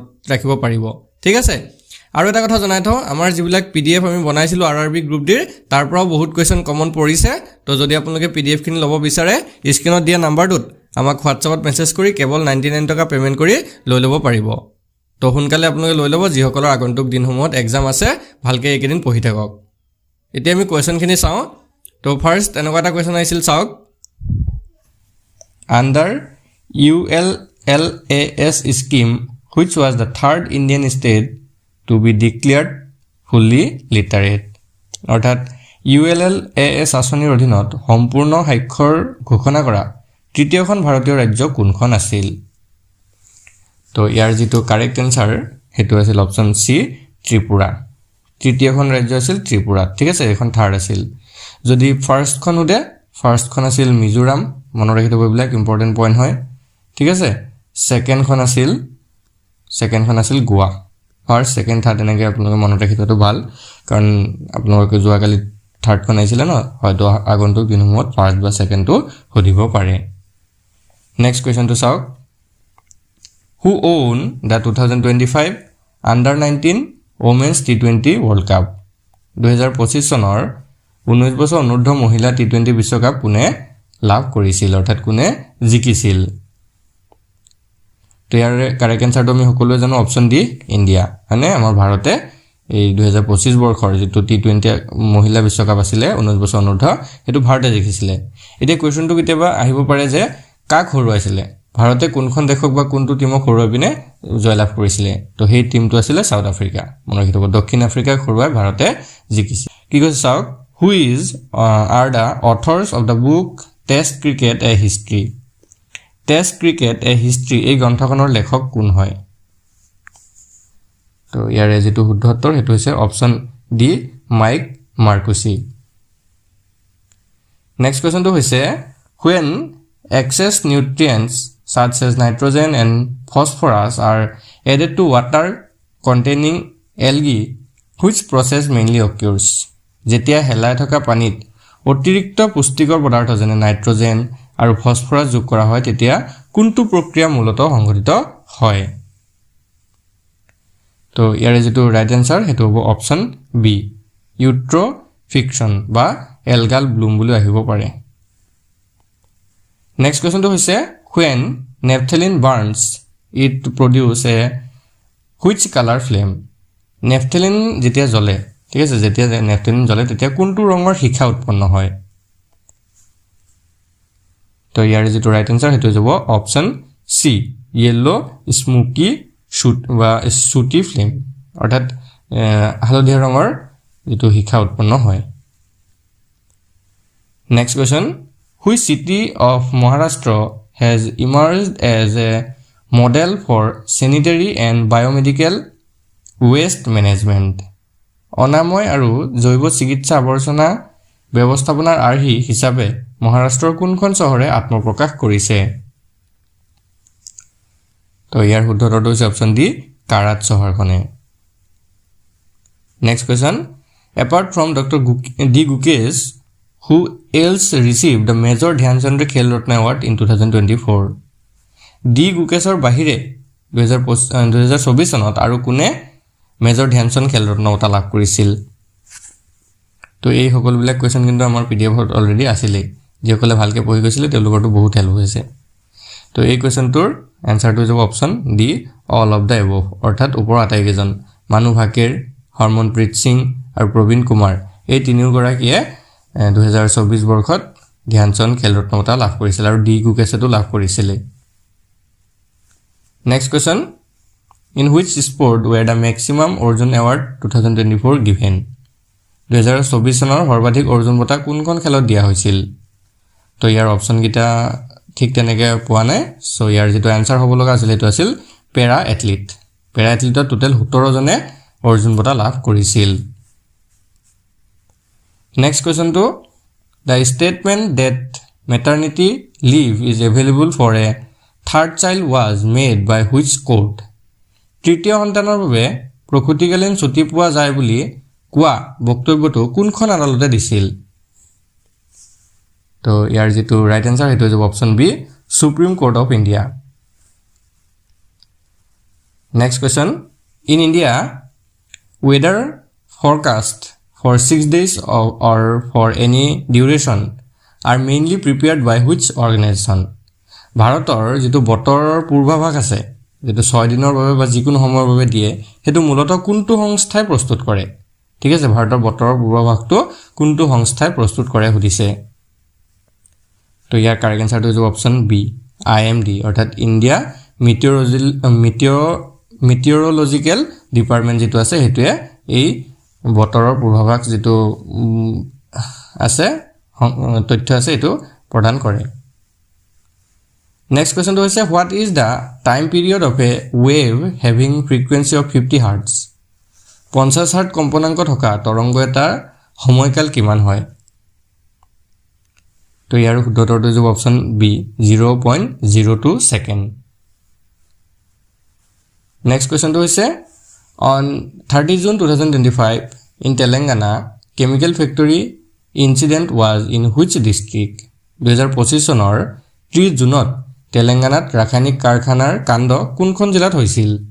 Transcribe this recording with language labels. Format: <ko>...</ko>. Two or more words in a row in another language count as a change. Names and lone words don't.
<as>ৰাখিব পাৰিব ঠিক আছে আৰু এটা কথা জনাই থওঁ আমাৰ যিবিলাক পিডিএফ আমি বনাইছিলো আৰআৰবি গ্ৰুপ ডিৰ তাৰ পৰাও বহুত</as> <en>question common</en> <as>পৰিছে তো যদি আপোনালোকে পিডিএফ খিনি ল'ব বিচাৰে স্ক্ৰিনত দিয়া নাম্বাৰটোত আমাক হোৱাটছআপত মেছেজ কৰি কেৱল 99 টকা পেমেন্ট কৰি লৈ ল'ব পাৰিব তো সোনকালে আপোনালোকে লৈ ল'ব যিসকলৰ আগন্তুক দিনসমূহত এক্সাম আছে ভালকে এইকেইদিন পঢ়ি থাকক এতিয়া আমি কোৱেশ্চনখিনি চাওঁ তো ফাৰ্স্ট এনেকুৱা এটা কোৱেশ্চন আহিছিল চাওক আন্ডাৰ</as> <en>ULLAS scheme which was the third Indian state to be declared fully literate</en> <as>অৰ্থাৎ ULLAS আঁচনিৰ অধীনত সম্পূৰ্ণ সাক্ষৰ ঘোষণা কৰা তৃতীয়খন ভাৰতীয় ৰাজ্য কোনখন আছিল তো ইয়াৰ যেটো</as> <en>correct answer</en> <as>হেতু আছিল</as> <en>option C</en> <as>ত্ৰিপুৰা তৃতীয়খন ৰাজ্য আছিল ত্ৰিপুৰা ঠিক আছে এখন থাৰ্ড আছিল যদি ফাৰ্স্টখন উদে ফাৰ্স্টখন আছিল মিজোৰাম মনত ৰাখি থব এইবিলাক</as> <en>important point</en> <as>হয় ঠিক আছে সেকেন্ডখন আছিল গোৱা</as> <en>first second</en> <as>থাৰ্ড এনেকৈ আপোনালোকে মনত ৰাখি থোৱাটো ভাল কাৰণ আপোনালোকে যোৱাকালি থাৰ্ডখন আহিছিল ন হয়তো আগন্তুক দিনসমূহত ফাৰ্স্ট বা সেকেন্ডটো সুধিব পাৰে</as> <en>next question</en> <as>চাওক</as> <en>who own the 2025 under 19 women's T20 World Cup</en> <as>2025 চনৰ 19 বছৰ অনুৰ্ধ মহিলা টি20 বিশ্বকাপ কোনে লাভ কৰিছিল অৰ্থাৎ কোনে জিকিছিল তো ইয়াৰ</as> <en>correct answer</en> <as>আমি সকলোৱে জানো</as> <en>option D</en> <as>ইণ্ডিয়া মানে আমাৰ ভাৰতে এই 2025 বৰ্ষৰ যেটো টি20 মহিলা বিশ্বকাপ আছিল 19 বছৰ অনুৰ্ধ এটো ভাৰতে জিকিছিল এতিয়া কোৱেশ্চনটো কেতিয়াবা আহিব পাৰে যে কাক হৰুৱাইছিল ভাৰতে কোনখন দেশক বা কোনটো টিমক হৰুৱাই পিনে জয়লাভ কৰিছিল তো সেই টিমটো আছিল সাউথ আফ্ৰিকা মনত ৰাখিব দক্ষিণ আফ্ৰিকাক হৰুৱাই ভাৰতে জিকিছিল কি কৈছে চাওক</as> <en>who are the authors of the book Test Cricket a History</en> <as>Test Cricket a History এই গ্ৰন্থখনৰ লেখক কোন হয় তো ইয়াৰ যেটো শুদ্ধ উত্তৰ হেতু হৈছে</as> <en>option D</en> <as>মাইক মাৰ্কুসি</as> <en>next question</en> <as>হৈছে</as> <en>when excess nutrients such as nitrogen and phosphorus are added to water containing algae which process mainly occurs</en> <as>যেতিয়া হেলাই থকা পানীত অতিৰিক্ত পুষ্টিকৰ পদাৰ্থ যেনে নাইট্ৰজেন আৰু ফসফৰাছ যোগ কৰা হয় তেতিয়া কোনটো প্ৰক্ৰিয়া মূলত সংঘটিত হয় তো ইয়াৰ যেটো</as> <en>right answer</en> <as>হেতু হ'ব</as> <en>option B eutrophication</en> <as>বা</as> <en>algal bloom</en> <as>বুলি আহিব পাৰে</as> <en>next question</en> <as>হৈছে</as> <en>when naphthalene burns it produce a which color flame</en> <as>naphthalene যেতিয়া জ্বলে ঠিক আছে যেতিয়া নেপথলিন জ্বলে তেতিয়া কোনটো ৰঙৰ শিখা উৎপন্ন হয় তো ইয়াৰ যেটো</as> <en>right answer</en> <as>হেতু যাব</as> <en>option C yellow smoky soot</en> <as>বা</as> <en>sooty flame</en> <as>অৰ্থাৎ হালধীয়া ৰঙৰ যেটো শিখা উৎপন্ন হয়</as> <en>next question which city of Maharashtra has emerged as a model for sanitary and biomedical waste management</en> <as>অনাময় আৰু জৈৱ চিকিৎসা আৱৰ্জনা ব্যৱস্থাপনাৰ আৰ্হি হিচাপে মহাৰাষ্ট্ৰৰ কোনখন চহৰে আত্মপ্ৰকাশ কৰিছে তো ইয়াৰ শুদ্ধ উত্তৰটো হৈছে</as> <en>option D</en> <as>কাৰাত চহৰখনে</as> <en>next question apart from Dr. D. Gukesh who else received the Major Dhyan Chandra Khel Ratna Award in 2024 D.</en> <as>Gukeshৰ বাহিৰে 2024 চনত আৰু কোনে মেজৰ ধ্যানচন্দ খেল ৰত্ন বঁটা লাভ কৰিছিল তো এই সকলোবিলাক কোৱেশ্চন কিন্তু আমাৰ পিডিএফত অলৰেডি আছিলে যিসকলে ভালকে পঢ়ি গৈছিল তেওঁলোকৰটো বহুত হেল্প হৈছে তো এই কোৱেশ্চনটোৰ আনসাৰটো হ'ব</as> <en>option D all of the above</en> <as>অৰ্থাৎ ওপৰ আটাইকেইজন মানু ভাকেৰ হৰমনপ্ৰীত সিং আৰু প্ৰবীণ কুমাৰ এই তিনিওগৰাকীয়ে 2024 বৰ্ষত ধ্যানচন্দ খেল ৰত্ন বঁটা লাভ কৰিছিল আৰু ডি গুকেশেটো লাভ কৰিছিল</as> <en>next question in which sport were the maximum Arjun Award 2024 given</en> <as>2024 চনৰ সৰ্বাধিক অৰ্জুন বঁটা কোনখন খেলত দিয়া হৈছিল তো ইয়াৰ অপচন কিটা ঠিক তেনেকৈ পোৱা নাই সো ইয়াৰ যেটো আনসাৰ হ'ব লগা আছিল এটো আছিল</as> <en>para athlete total</en> <as>17 জনে অৰ্জুন বঁটা লাভ কৰিছিল</as> <en>next question two the statement that maternity leave is available for a third child was made by which court</en> <as>তৃতীয় সন্তানৰ বাবে প্ৰকৃতিকালীন ছুটি পোৱা যায় বুলি কোৱা বক্তব্যটো কোনখন আদালতে দিছিল তো ইয়াৰ যেটো</as> <en>right answer</en> <as>হেতু হ'ব</as> <en>option B Supreme Court of India next question in India weather forecast for 6 days or for any duration are mainly prepared by which organization</en> <as>ভাৰতৰ যেটো বতৰৰ পূৰ্বাভাস আছে যেটো 6 দিনৰ বাবে বা যিকোনো সময়ৰ বাবে দিয়ে হেতু মূলত কোনটো সংস্থাই প্ৰস্তুত কৰে ঠিক আছে ভাৰতৰ বতৰৰ পূৰ্বাভাসটো কোনটো সংস্থাই প্ৰস্তুত কৰে hudiছে তো ইয়াৰ কাৰেক্ট আনসাৰটো হ'ব</as> <en>option B IMD</en> <as>অৰ্থাৎ ইণ্ডিয়া মেটিঅৰলজিক্যাল ডিপাৰ্টমেন্ট যেটো আছে হেতুৱে এই বতৰৰ পূৰ্বাভাস যেটো আছে তথ্য আছে এটো প্ৰদান কৰে</as> <en>next question</en> <as>হৈছে</as> <en>what is the time period of a wave having frequency of 50 hertz</en> <as>50 হাৰ্টজ কম্পনাংক থকা তৰংগ এটাৰ সময়কাল কিমান হয় তো ইয়াৰ উত্তৰটো হ'ব</as> <en>option B</en> <as>0.02 সেকেন্ড</as> <en>next question</en> <as>হৈছে</as> <en>on 30 June 2025 in Telangana chemical factory incident was in which district</en> <as>2025 চনৰ 30 জুনত তেলেংগানাত ৰাসায়নিক কাৰখানাৰ কাণ্ড কোনখন জিলাত হৈছিল</as>